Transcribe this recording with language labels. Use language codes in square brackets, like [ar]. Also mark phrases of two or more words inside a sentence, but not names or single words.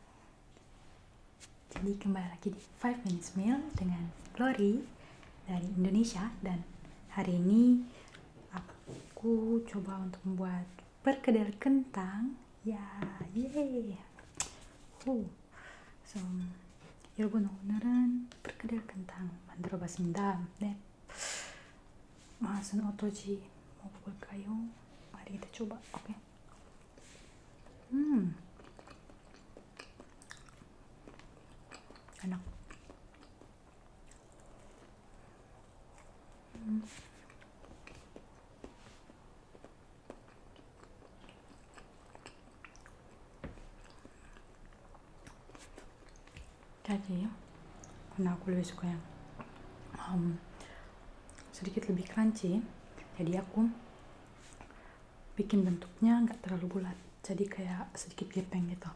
[id] Jadi kembali lagi di 5 minutes meal dengan Glory dari Indonesia, dan hari ini aku coba untuk membuat perkedel kentang. Ya, yeay. So, [ko] 여러분 오늘은 [id] perkedel kentang [ko] 만들어 봤습니다. 네. 맛은 어떨지 먹어볼까요? [id] mari kita coba. Oke. enak. Jadi karena aku lebih suka yang sedikit lebih crunchy, jadi aku bikin bentuknya nggak terlalu bulat, jadi kayak sedikit gepeng gitu.